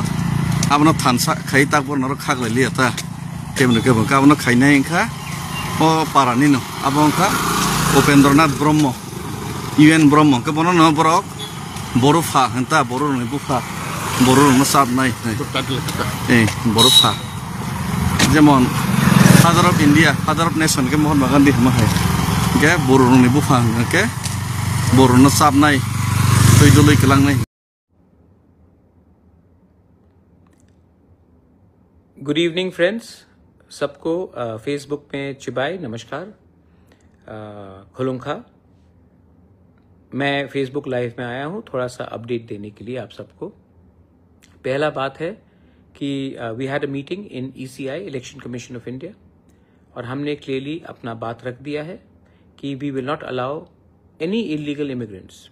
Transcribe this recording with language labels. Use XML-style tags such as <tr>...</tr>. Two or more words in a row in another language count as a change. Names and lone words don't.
<trp>abno thansa khai tak borno khaglai liata kemno kebang kabno khainai engkha o parani no abongkha Upendranath Brahmo UN Brahmo ke bono no borok borofha henta borone bufa borone sabnai borofha jemon</trp> <en>father of India, father of nation</en> <trp>ke Mahatma Gandhi hai ke borone bufa ke borone sabnai</trp> <en>good evening friends</en> <hi>सबको फेसबुक में चिबाई नमस्कार खुलुंखा मैं फेसबुक लाइव में आया हूं थोड़ा सा अपडेट देने के लिए आप सबको पहला बात है कि</hi> <en>we had a meeting in ECI Election Commission of India</en> <hi>और हमने क्लियरली अपना बात रख दिया है कि</hi> <en>we will not allow any illegal immigrants</en>